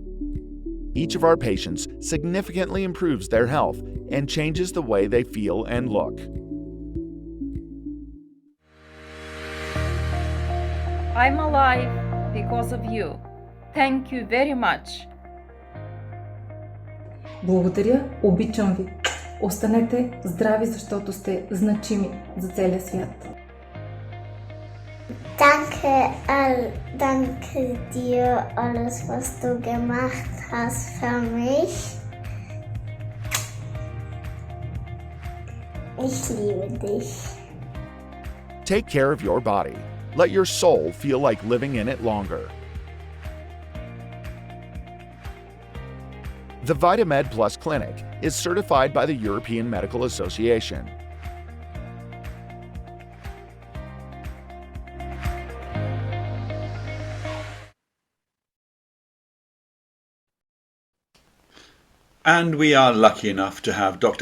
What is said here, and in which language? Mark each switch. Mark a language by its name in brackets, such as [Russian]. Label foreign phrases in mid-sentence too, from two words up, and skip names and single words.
[English] Each of our patients significantly improves their health and changes the way they feel and look. I'm alive because of you. Thank you very much. [Bulgarian] Благодаря, обичам ви. Останете здрави, защото сте значими за целия свят. [German] Danke dir alles, was du gemacht hast für mich. Ich liebe dich. [English] Take care of your body. Let your soul feel like living in it longer. The VitaMed Plus Clinic is certified by the European Medical Association. And we are lucky enough to have Dr.